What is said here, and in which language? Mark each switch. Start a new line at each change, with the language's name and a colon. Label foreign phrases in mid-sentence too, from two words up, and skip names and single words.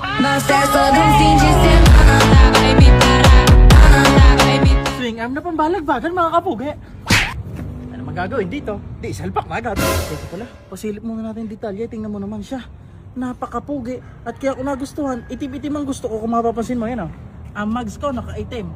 Portuguese: acesso de um fim de semana. Vai me parar, vai me
English: Swing arm
Filipino: na pambalagbagan mga kapugi. Ano magagawin dito? Di, salpak na agad. Teka pala, pasilip muna natin yung detalye. Tingnan mo naman siya. Napakapugi. At kaya kung nagustuhan, itim-itim ang gusto ko kung mapapansin mo yan. Ang mags ko naka-itim.